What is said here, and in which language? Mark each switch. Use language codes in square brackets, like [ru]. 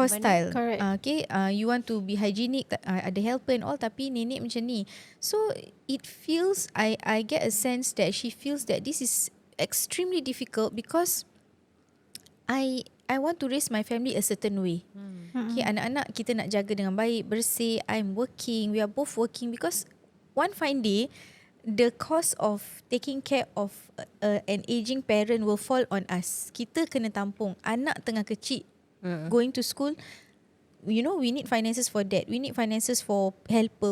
[en] Hostile. Correct. Okay. You want to be hygienic, [ms] ada [en] helper and all, [ms] tapi nenek macam ni. [en] So it feels, I get a sense that she feels that this is extremely difficult because I want to raise my family a certain way. [ms] Okay, anak-anak kita nak jaga dengan baik, bersih. [en] I'm working. We are both working because one fine day, the cost of taking care of an aging parent will fall on us. [ms] Kita kena tampung. Anak tengah kecil, [en] going to school. We need finances for that. We need finances for helper.